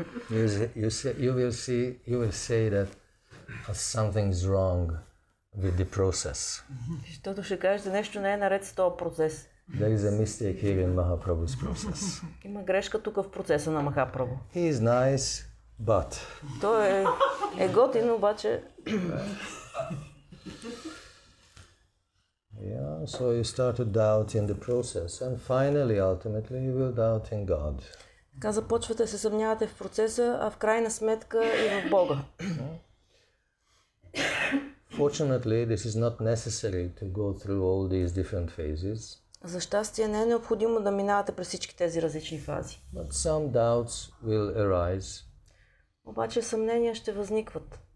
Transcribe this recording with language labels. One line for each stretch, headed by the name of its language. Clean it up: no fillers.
English: You will say that something's wrong with the process.
Bulgarian: Защото ще кажете, нещо не е наред с този процес.
English: There is a mistake here in Mahaprabhu's process.
Bulgarian: Има грешка тук в процеса на Махапрабху.
English: He is nice, but...
Bulgarian: Той е готин, обаче...
English: Yeah, so you start to doubt in the process, and finally, ultimately, you will doubt in God.
Bulgarian: Така започвате да се съмнявате в процеса, а в крайна сметка и в Бога.
English: Fortunately, this is not necessary to go through all these different phases.
Bulgarian: За щастие не е необходимо да минавате през всички тези различни фази.
English: But some doubts will arise.
Bulgarian: Обаче съмнения ще възникват.